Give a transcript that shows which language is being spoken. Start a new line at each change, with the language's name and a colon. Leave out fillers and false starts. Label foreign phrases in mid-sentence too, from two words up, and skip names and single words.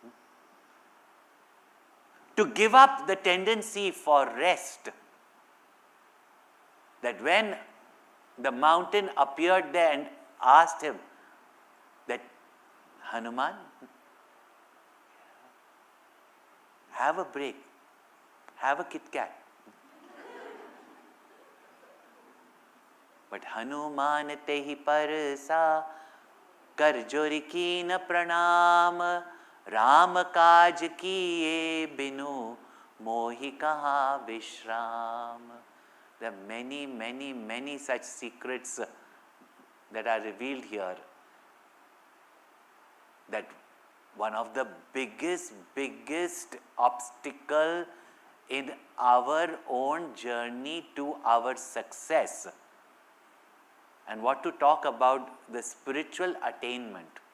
English: To give up the tendency for rest, that when the mountain appeared there and asked him that, Hanuman, have a break, have a Kit Kat.
Awadhi: But हनुमान तेहि परसा, कर जोरि कीन्ह प्रनाम, राम काज किये बिनु, मोहि कहा बिश्राम.
English: There are many, many, many such secrets that are revealed here. That one of the biggest obstacle in our own journey to our success, and what to talk about the spiritual attainment